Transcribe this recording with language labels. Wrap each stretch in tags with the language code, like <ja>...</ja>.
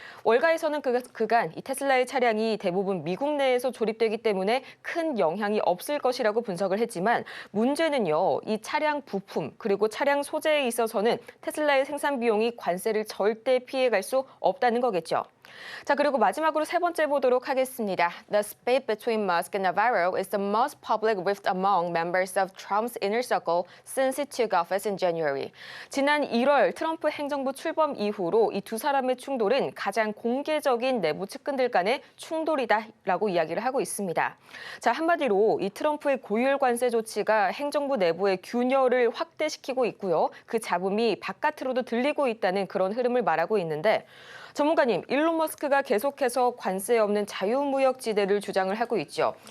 <ko>월가에서는 그간 이 테슬라의 차량이 대부분 미국 내에서 조립되기 때문에 큰 영향이 없을 것이라고 분석을 했지만 문제는요. 이 차량 부품 그리고 차량 소재에 있어서는 테슬라의 생산 비용이 관세를 절대 피해갈 수 없다는 거겠죠. 자, 그리고 마지막으로 세 번째 보도록 하겠습니다.</ko> <en>The spate between Musk and Navarro is the most public rift among members of Trump's inner circle since he took office in January.</en> <ko>지난 1월 트럼프 행정부 출범 이후로 이 두 사람의 충돌은 가장 공개적인 내부 측근들 간의 충돌이다라고 이야기를 하고 있습니다. 자, 한마디로 이 트럼프의 고율 관세 조치가 행정부 내부의 균열을 확대시키고 있고요. 그 잡음이 바깥으로도 들리고 있다는 그런 흐름을 말하고 있는데 전문가님, 일론 머스크가 계속해서 관세 없는 자유무역지대를 주장을 하고 있죠.</ko>